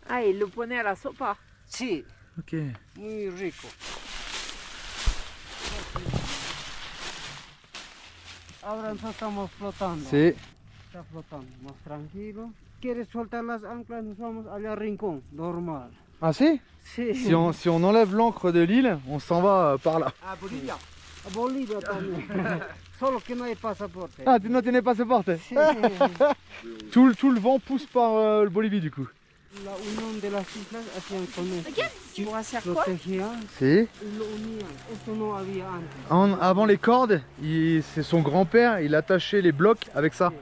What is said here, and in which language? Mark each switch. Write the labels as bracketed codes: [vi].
[es] Ah, y lo pone a la sopa. Sí, Ok. muy rico. Ahora nosotros estamos flotando. Sí. Está flotando, más tranquilo. ¿Quieres soltar las anclas? Nos vamos allá al rincón, normal. Ah, si? Sí. [fr] Si on enlève l'ancre de l'île, on s'en va par là. [es] A Bolivia. A Bolivia también. Solo que no hay pasaporte. Ah, tu no tienes pasaporte. Sí. [fr] Tout le vent pousse par le Bolivie du coup. [es] La unión de las islas hacían con esto. [fr] Pour [es] hacer [fr] quoi? [es] Protegían Si. y lo unían. Esto no había antes. [fr] Avant les cordes, c'est son grand-père, il attachait les blocs avec ça.